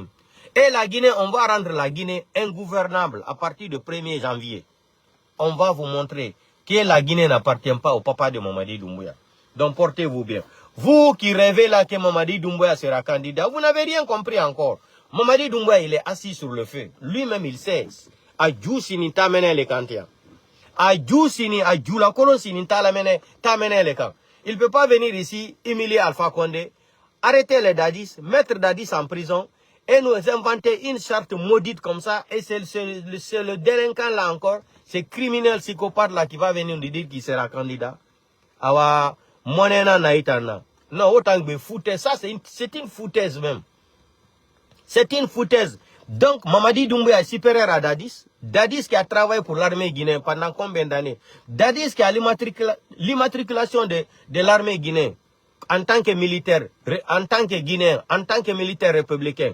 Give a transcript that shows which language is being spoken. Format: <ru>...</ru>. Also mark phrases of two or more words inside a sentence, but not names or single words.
<fr>Et la Guinée, on va rendre la Guinée ingouvernable à partir du 1er janvier. On va vous montrer que la Guinée n'appartient pas au papa de Mamadi Doumbouya. Donc portez-vous bien. Vous qui rêvez là que Mamadi Doumbouya sera candidat, vous n'avez rien compris encore. Mamadi Doumbouya, il est assis sur le feu. Lui-même, il sait.</fr> <man>A Djousini tamene le kantia. A Djousini, a Djoula Kolonsini tamene le kan.</man> <fr>Il ne peut pas venir ici humilier Alpha Condé, arrêter les Dadis, mettre Dadis en prison et nous inventer une charte maudite comme ça. Et c'est le délinquant là encore, c'est criminel psychopathe là qui va venir nous dire qu'il sera candidat.</fr> <man>Awa, monena naitana.</man> <fr>Non, autant que foutaise, ça c'est une foutaise même. C'est une foutaise. Donc, Mamadi Doumbouya est supérieur à Dadis. Dadis qui a travaillé pour l'armée guinéenne pendant combien d'années? Dadis qui a l'immatriculation de l'armée guinéenne en tant que militaire, en tant que Guinéen, en tant que militaire républicain.</fr>